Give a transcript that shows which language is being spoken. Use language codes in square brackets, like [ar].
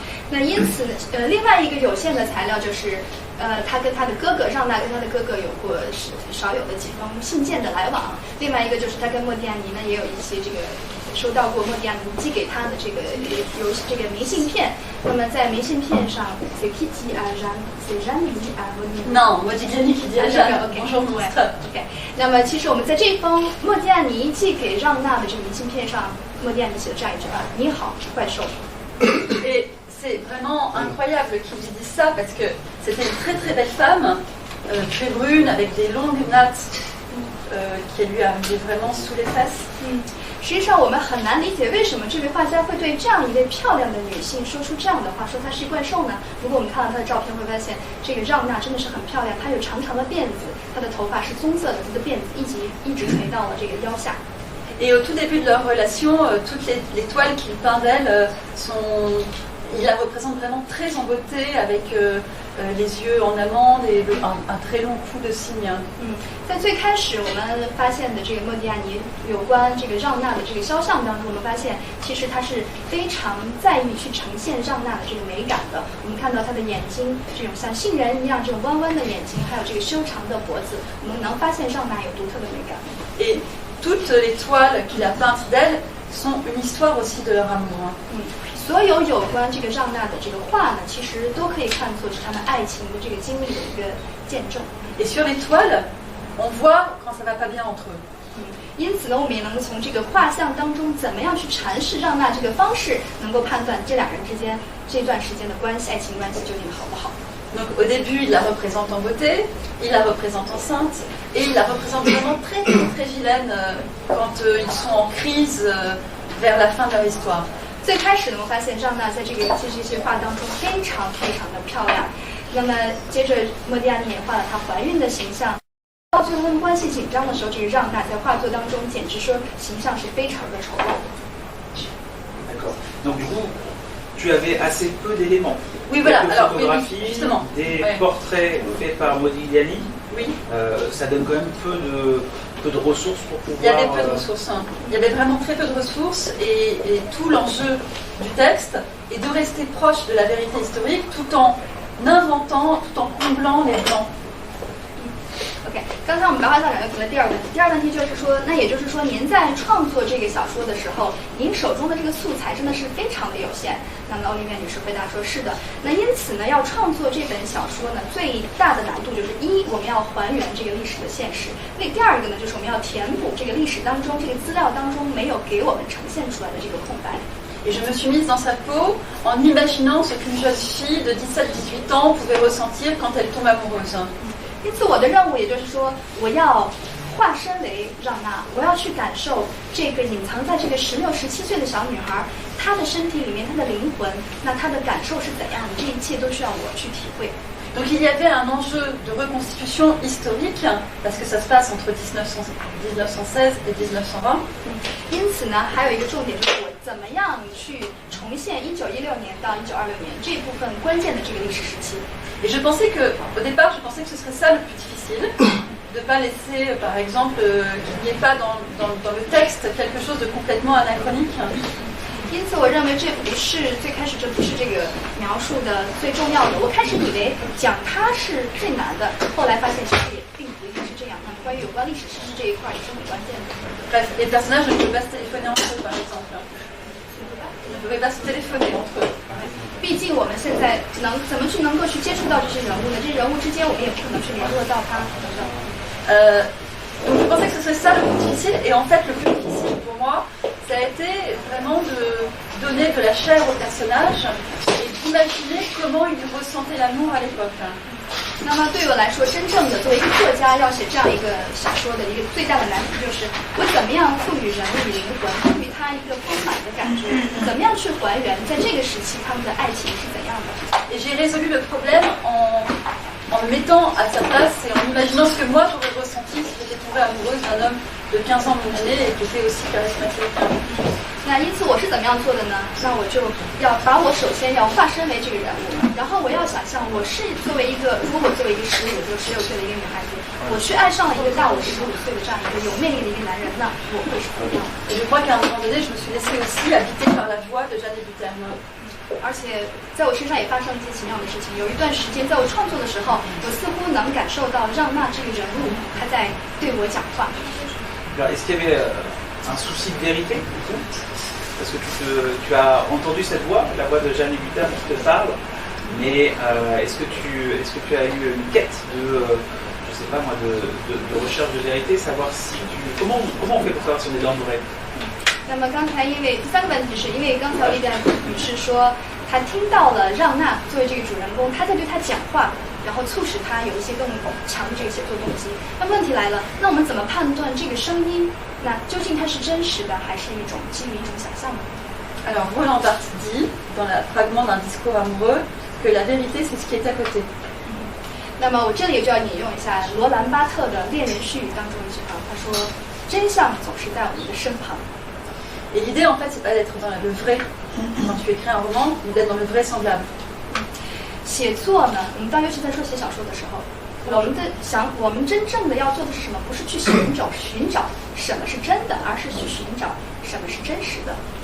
[zh] 那因此另外一个有限的材料就是，他跟他的哥哥让娜跟他的哥哥有过少有的几封信件的来往。另外一个就是他跟莫迪亚尼呢也有一些这个收到过莫迪亚尼寄给他的这个有这个明信片。那么在明信片上 [fr] ，c'est qui dit à Jeanne, c'est Jeanne qui dit à Modigliani. Non, Modigliani qui dit à Jeanne Bonjour monstre. OK。 [zh] 那么其实我们在这封莫迪亚尼寄给让娜的这个明信片上，莫迪亚尼写了这样一句话：“你好，怪兽。” [fr] Et c'est vraiment incroyable qu'il lui dise ça parce que c'était une très très belle femme, très brune avec des longues nattes qui lui arrivaient vraiment sous les fesses. [zh] 实际上我们很难理解为什么这位画家会对这样一位漂亮的女性说出这样的话，说她是怪兽呢？如果我们看到她的照片，会发现这个让娜真的是很漂亮，她有长长的辫子，她的头发是棕色的，她的辫子一直垂到了这个腰下。 [fr] Et au tout début de leur relation, toutes les toiles qu'il peint d'elle il la représente vraiment très en beauté avec les yeux en amande et un très long cou de cygne. [zh] 在最开始我们发现的这个莫迪亚尼有关这个让娜的这个肖像当中，我们发现其实他是非常在意去呈现让娜的这个美感的。我们看到她的眼睛这种像杏仁一样这种弯弯的眼睛，还有这个修长的脖子，我们能发现让娜有独特的美感。 [fr] Et toutes les toiles qu'il a peintes d'elle sont une histoire aussi de leur amour. [zh] 所有有关这个让娜的这个话呢，其实都可以看作是他们爱情的这个经历的一个见证。 [fr] Et sur les toiles, on voit quand ça va pas bien entre eux. [zh] 因此呢，我们也能从这个画像当中，怎么样去阐释让娜这个方式，能够判断这两人之间这段时间的关系，爱情关系究竟好不好。 [fr] Donc au début, il la représente en beauté, il la représente enceinte, et il la représente vraiment très très très vilaine quand ils sont en crise vers la fin de leur histoire. [zh] 最开始呢，我发现让娜在这些画当中非常非常的漂亮。那么接着莫迪亚尼也画了她怀孕的形象。到最后他们关系紧张的时候，这个让娜在画作当中简直说形象是非常的丑陋。 [fr] D'accord. Donc du coup, tu avais assez peu d'éléments. Oui, voilà. Quelques Alors, photographies, oui, justement. des Ouais. portraits faits par Modigliani. Oui. Ça donne quand même peu de ressources pour pouvoir. Il y avait peu de ressources. Hein. Il y avait vraiment très peu de ressources et tout l'enjeu du texte est de rester proche de la vérité historique tout en inventant, tout en comblant les blancs. [zh] OK， 刚才我们白话校长又提了第二个问题，第二个问题就是说，那也就是说，您在创作这个小说的时候，您手中的这个素材真的是非常的有限。那么欧丽月女士回答说：“是的。” 那因此呢，要创作这本小说呢，最大的难度就是一，我们要还原这个历史的现实；第二个呢，就是我们要填补这个历史当中这个资料当中没有给我们呈现出来的这个空白。 [fr] Et je me suis mise dans sa peau en imaginant ce qu'une jeune fille de 17-18 ans pouvait ressentir quand elle tombe amoureuse. [zh] 因此，我的任务也就是说，我要化身为让娜，我要去感受这个隐藏在这个16、17岁的小女孩，她的身体里面，她的灵魂，那她的感受是怎样的？这一切都需要我去体会。 [fr] Donc il y avait un enjeu de reconstitution historique, parce que ça se passe entre 1916 et 1920. [zh] 因此呢，还有一个重点就是我怎么样去重现1916年到1926年这部分关键的这个历史时期。 [fr] Et je pensais que, au départ, je pensais que ce serait ça le plus difficile, de ne pas laisser, par exemple, qu'il n'y ait pas dans le texte quelque chose de complètement anachronique. [zh] 因此，我认为这不是最开始，这不是这个描述的最重要的。我开始以为讲它是最难的，后来发现其实也并不一定是这样。那么关于有关历史事实这一块也是很关键的。 [fr] Bref, les personnages ne pouvaient pas se téléphoner entre eux, par exemple. Ils ne pouvaient pas se téléphoner entre eux. [zh] 毕竟我们现在怎么能够去接触到这些人物呢？这些人物之间我们也不可能去联络到他等等。 [fr] Donc je pensais que ce serait ça le plus difficile, et en fait le plus difficile pour moi, ça a été vraiment de donner de la chair au personnage et d'imaginer comment il ressentait l'amour à l'époque. [zh] 那么对于我来说，真正的作为一个作家要写这样一个小说的一个最大的难题，就是我怎么样赋予人物灵魂，赋予他一个丰满的感觉，怎么样去还原在这个时期他们的爱情是怎样的。 [fr] Et j'ai résolu le problème en me mettant à sa place et en imaginant ce que moi j'aurais ressenti si j'étais tombée amoureuse d'un homme de 15 ans mon année et qui était aussi charismatique. [zh] 那因此我是怎么样做的呢？那我就要把我首先要化身为这个人物，然后我要想象我是作为一个，如果作为一个15岁、16岁的一个女孩子，我去爱上了一个大我15岁的这样一个有魅力的一个男人，那我会是怎么样？ [fr] Et je crois qu'à un moment donné, je me suis laissée aussi habiter par la voix de Jeanne Hébuterne. [zh] 而且在我身上也发生了一些奇妙的事情。有一段时间，在我创作的时候，我似乎能感受到让娜这个人物她在对我讲话。 [fr] Alors, est-ce qu'il y avait un souci de vérité? Parce que tu as entendu cette voix, la voix de Jeanne Hébuterne qui te parle, mais est-ce que tu as eu une quête de, je sais pas moi, de recherche de vérité, savoir si comment on fait pour savoir si on est dans le vrai? [zh] 那么刚才因为第三个问题是因为刚才丽莲女士说她听到了让娜作为这个主人公，她在对她讲话，然后促使她有一些更强的这个写作动机。那问题来了，那我们怎么判断这个声音？那究竟它是真实的，还是一种基于一种想象的？ [fr] Alors Roland Barthes dit, dans le fragment d'un discours amoureux, que la vérité c'est ce qui est à côté. [zh] 那么我这里就要引用一下罗兰巴特的《恋人絮语》当中一句话，他说：“真相总是在我们的身旁。” [fr] Et l'idée, en fait, c'est pas d'être dans le vrai quand tu écris un roman, mais d'être dans le vraisemblable. [zh] 写作呢，我们大约是在说写小说的时候，我们真正的要做的是什么？不是去寻找什么是真的，而是去寻找什么是真实的。